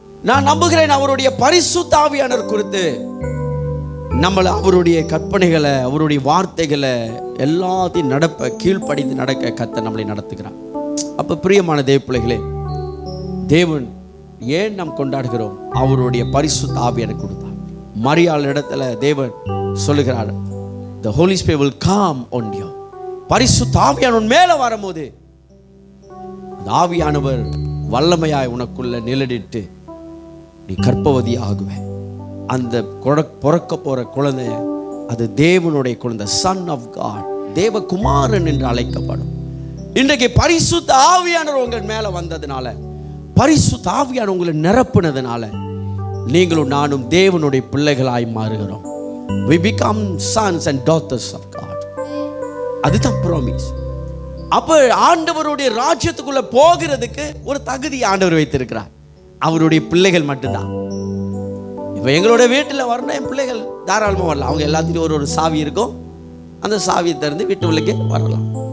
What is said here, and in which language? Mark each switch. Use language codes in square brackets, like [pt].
[ta] நான் நம்புகிறேன் அவருடைய பரிசுத்த ஆவியானவர் குறித்து நம்மள அவருடைய கற்பனைகளை, அவருடைய வார்த்தைகளை எல்லாத்தையும் கீழ்ப்படிந்து நடக்க கர்த்தர் நம்மளை நடத்துகிறார். அப்ப பிரியமான தேவ பிள்ளைகளே, தேவன் ஏன் நாம் கொண்டாடுகிறோம்? அவருடைய பரிசுத்த ஆவியானவர் கொடுத்தார். மரியாள் இடத்துல தேவன் சொல்லுகிறார், [en] the Holy Spirit will come on you. [ta] பரிசுத்த ஆவியானவர் மேல வரும்போது ஆவியானவர் வல்லமையாய் உனக்குள்ள நிழலிட்டு நீ கர்ப்பவதி ஆகுவே. அந்த பிறக்க போற குழந்தை அது தேவனுடைய குழந்தை, சன் ஆஃப் காட், தேவகுமாரன் என்று அழைக்கப்படும். இன்றைக்கு பரிசுத்த ஆவியானவர் உங்கள் மேல வந்ததுனால, பரிசுத்த ஆவியானவர் உங்களை நிரப்புனதுனால நீங்களும் நானும் தேவனுடைய பிள்ளைகளாய் மாறுகிறோம். [en] we become sons and daughters of God. [ta] அதுதான் ப்ராமிஸ். அப்ப ஆண்டவருடைய ராஜ்யத்துக்குள்ள போகிறதுக்கு ஒரு தகுதி ஆண்டவர் வைத்திருக்கிறார். அவருடைய பிள்ளைகள் மட்டும்தான். இப்ப எங்களோட வீட்டில் வரணும், என் பிள்ளைகள் தாராளமாக வரலாம். அவங்க எல்லாத்துக்கும் ஒரு சாவி இருக்கும், அந்த சாவியை திறந்து வீட்டு உள்ளே வரலாம்.